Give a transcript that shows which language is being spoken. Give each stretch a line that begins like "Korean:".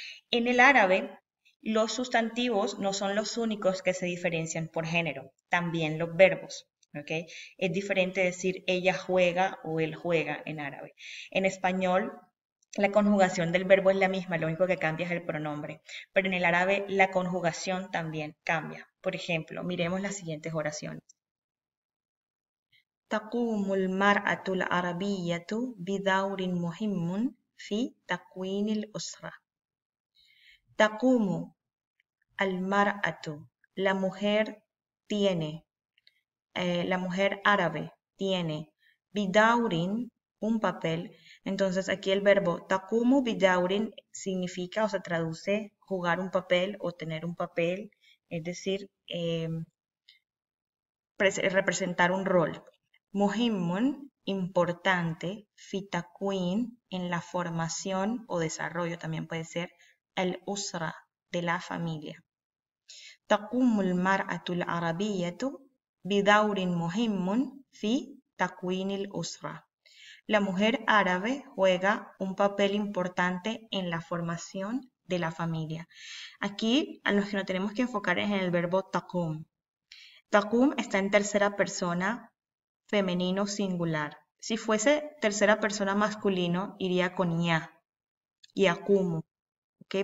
Spanish: En el árabe, los sustantivos no son los únicos que se diferencian por género, también los verbos. ¿Okay? Es diferente decir ella juega o él juega en árabe. En español, la conjugación del verbo es la misma, lo único que cambia es el pronombre. Pero en el árabe la conjugación también cambia. Por ejemplo, miremos las siguientes oraciones.
Arabic: تقوم المرأة العربية بدور مهم في تكوين الأسرة. تقوم المرأة,
Spanish: la mujer tiene, la mujer árabe tiene, bidaurin, un papel. Entonces aquí el verbo takumu bidaurin significa o se traduce jugar un papel o tener un papel, es decir, representar un rol. Muhimmun, importante, fitakuin, en la formación o desarrollo también puede ser, el usra, de la familia.
Arabic: تقوم المرأة العربية بدور مهم في تكوين الأسرة.
Spanish: La mujer árabe juega un papel importante en la formación de la familia. Aquí a los que nos tenemos que enfocar es en el verbo taqum. Taqum está en tercera persona femenino singular. Si fuese tercera persona masculino, iría con ya, yaqumu. ¿Okay?